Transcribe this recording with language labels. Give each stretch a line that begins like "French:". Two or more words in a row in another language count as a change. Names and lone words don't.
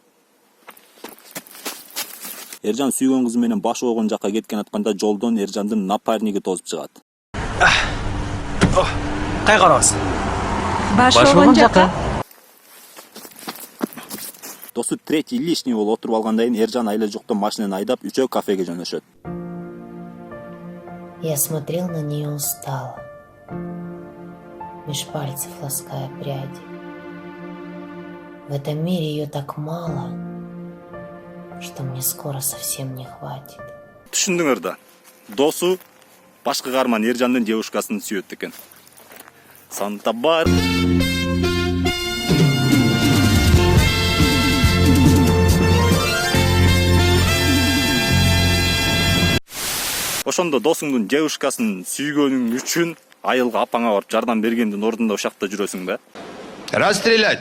Kyrgyz: Эржан сүйгөн кызы менен баш огон жакка кеткен атканда жолдон Эржандын напарниги тозуп чыгат. Кайга барабыз? Баш огон жака. Досу
Russian: третий лишний
Kyrgyz: болуп отуруп алгандан кийин Эржан айла жоктон машинаны айдап үчөө кафеге жөнөшөт.
Russian: Я смотрел на нее устало, меж пальцев лаская пряди. В этом мире ее так мало, что мне скоро совсем не хватит.
Kyrgyz: Түшүндүңөр да. Досу башкы каарман Эржандын девушкасын сүйөт экен. Санта-Бар. Ошондо досуңдун девушкасын сүйгөнүң үчүн айылга апаңа барып жардам бергендин ордунда ушакта жүрөсүң да?